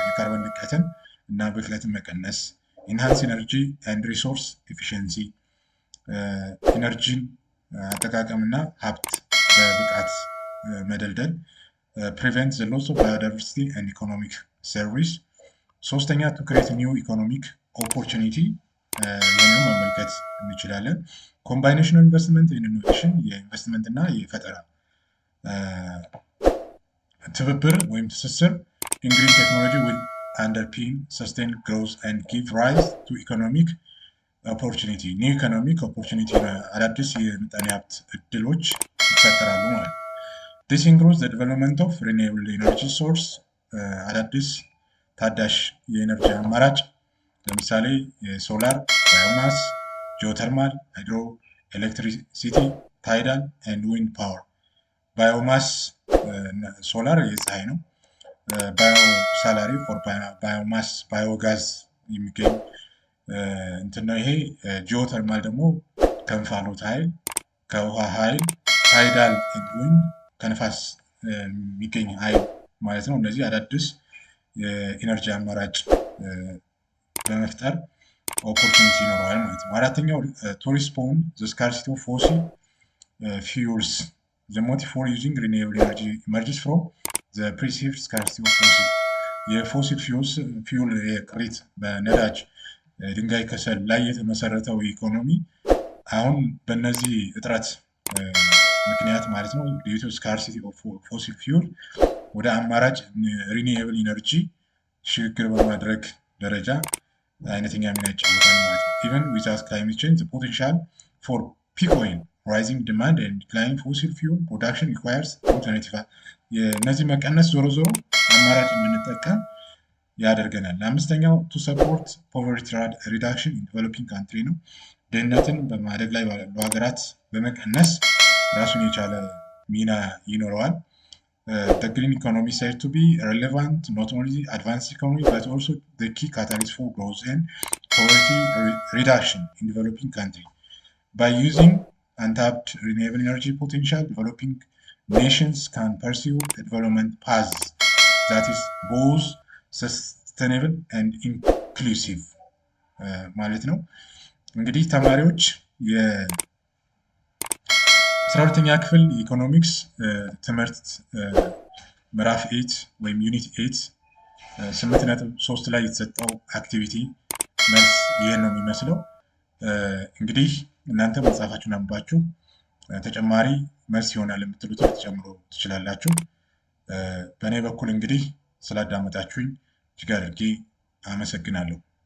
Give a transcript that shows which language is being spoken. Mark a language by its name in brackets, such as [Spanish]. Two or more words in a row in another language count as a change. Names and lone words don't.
[Amharic] የካርበን ልቀትን እና ብክለትን መቀነስ፣ [English] enhance energy and resource efficiency [Amharic] ኢነርጂን አጠቃቀምና ሀብት በብቃት መደልደል፣ [English] prevent the loss of biodiversity and economic service። [Amharic] ሶስተኛ [English] to create new economic opportunity [Amharic] ይህንን መመልከት እንችላለን። [English] combination investment and innovation [Amharic] የኢንቨስትመንት እና የፈጠራ ትብብር ወይም ትስስር [English] in green technology will underpin sustained growth and give rise to economic opportunity [Amharic] new economic opportunity አዳዲስ የምጣኔ ሀብት እድሎች ይፈጠራሉ ማለት ነው። [English] this includes the development of renewable energy source [Amharic] አዳዲስ ታዳሽ የኤነርጂ አማራጭ ለምሳሌ የሶላር፣ ባዮማስ፣ ጂኦተርማል፣ ሃይድሮ ኤሌክትሪሲቲ፣ ታይዳል [English] and wind power። [Amharic] ባዮማስ ሶላር የፀሐይ ነው። [English] bio solar for biomass biogas [Amharic] የሚገኝ እንትን ነው ይሄ። ጂኦተርማል ደግሞ ከእንፋሎት ኃይል ከውሃ ኃይል፣ [English] tidal and wind [Amharic] ከነፋስ የሚገኝ ኃይል ማለት ነው። እነዚህ አዳዲስ የኢነርጂ አማራጭ በመፍጠር ኦፖርቹኒቲ ይኖረዋል ማለት ነው። አራተኛው [English] to respond the scarcity of fossil fuels the motive for using renewable energy emerges from the perceived scarcity of fossil fossil fuel [Amharic] የቅሪት በነዳጅ ድንጋይ ከሰል ላይ የተመሰረተው ኢኮኖሚ አሁን በእነዚህ እጥረት ምክንያት ማለት ነው [English] due to scarcity of fossil fuel [Amharic] ወደ አማራጭ [English] renewable energy [Amharic] ሽግግር በማድረግ ደረጃ አይነተኛ ሚና ይጫወታል ማለት ነው። [English] even without climate change the potential for peak oil rising demand and declining fossil fuel production requires alternative [Amharic] የነዚህ መቀነስ ዞሮ ዞሮ አማራጭ እንድንጠቀም ያደርገናል። አምስተኛው [English] to support poverty reduction in developing country [Amharic] ነው። ድህነትን በማደግ ላይ ባሉ ሀገራት በመቀነስ ራሱን የቻለ ሚና ይኖረዋል። [English] the green economy said to be relevant not only advanced economy but also the key catalyst for growth and poverty reduction in developing country by using untapped renewable energy potential developing nations can pursue a development path that is both sustainable and inclusive [Amharic] ማለት ነው። እንግዲህ ተማሪዎች 12ኛ ክፍል ኢኮኖሚክስ ትምህርት ምዕራፍ 8 ወይም ዩኒት 8 8.3 ላይ የተሰጠው አክቲቪቲ መልስ ይሄን ነው የሚመስለው። እንግዲህ እናንተ መጽሐፋችሁን አንብባችሁ ተጨማሪ መልስ ይሆናል የምትሉትን ልትጨምሩ ትችላላችሁ። በእኔ በኩል እንግዲህ ስላዳመጣችሁኝ እጅግ አድርጌ አመሰግናለሁ።